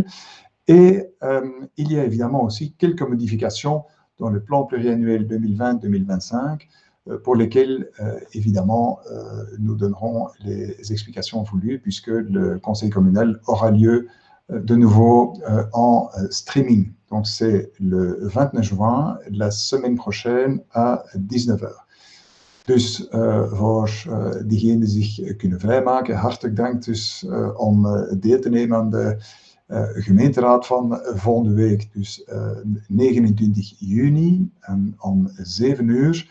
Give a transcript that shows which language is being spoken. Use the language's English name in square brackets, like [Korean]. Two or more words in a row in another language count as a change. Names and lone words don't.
[French] Et il y a évidemment aussi quelques modifications dans le plan pluriannuel 2020-2025 pour lesquelles, évidemment, nous donnerons les explications voulues puisque le conseil communal aura lieu de nouveau en streaming. Donc, c'est le 29 juin, la semaine prochaine à 19h. [Dutch] Dus voor diegenen die zich kunnen vrijmaken, hartelijk dank dus om deel te nemen aan de gemeenteraad van volgende week, dus 29 juni om 7 uur.